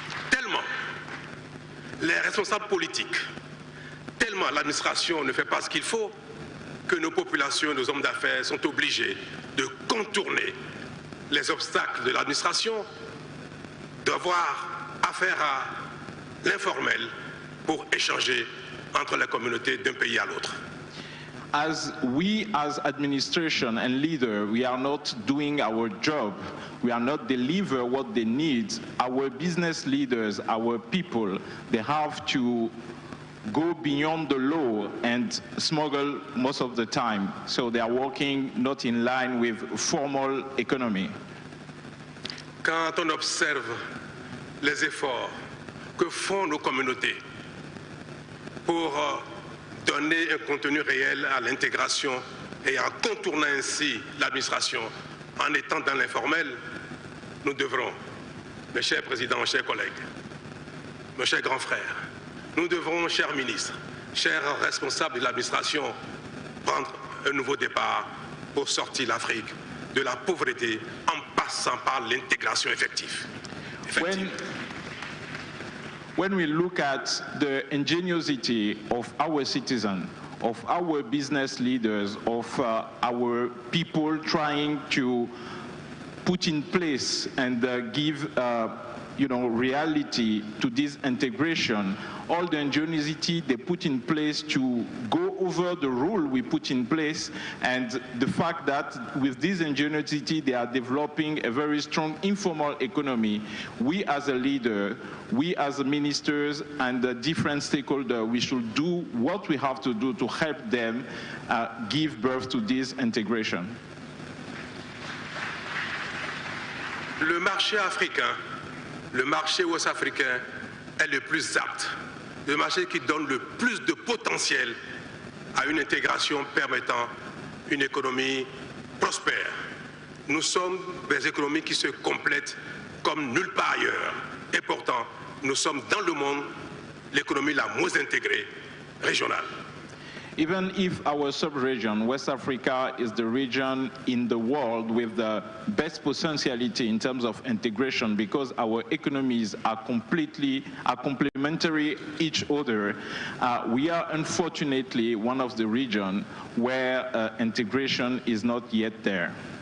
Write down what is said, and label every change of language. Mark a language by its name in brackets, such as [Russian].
[French] Tellement les responsables politiques, tellement l'administration ne fait pas ce qu'il faut, que nos populations, nos hommes d'affaires sont obligés de contourner les obstacles de l'administration, d'avoir affaire à l'informel pour échanger entre les communautés d'un pays à l'autre. [English] As we as administration and leader, we are not doing our job, we are not deliver what they need, our business leaders, our people, they have to go beyond the law and smuggle most of the time. So they are working not in line with formal economy. [French] Quand on observe les efforts que font nos communautés pour donner un contenu réel à l'intégration et en contournant ainsi l'administration, en étant dans l'informel, nous devrons, mes chers présidents, chers collègues, mes chers grands frères, nous devrons, chers ministres, chers responsables de l'administration, prendre un nouveau départ pour sortir l'Afrique de la pauvreté en passant par l'intégration effective. [English] When we look at the ingenuity of our citizens, of our business leaders, of our people trying to put in place and give reality to this integration, all the ingenuity they put in place to go over the rule we put in place, and the fact that with this ingenuity they are developing a very strong informal economy. We as a leader, we as ministers and the different stakeholders, we should do what we have to do to help them give birth to this integration. [French] Le marché africain, le marché ouest-africain est le plus apte, le marché qui donne le plus de potentiel à une intégration permettant une économie prospère. Nous sommes des économies qui se complètent comme nulle part ailleurs. Et pourtant, nous sommes dans le monde l'économie la moins intégrée régionale. [English] Even if our sub-region, West Africa, is the region in the world with the best potentiality in terms of integration, because our economies are complementary each other, we are unfortunately one of the regions where integration is not yet there.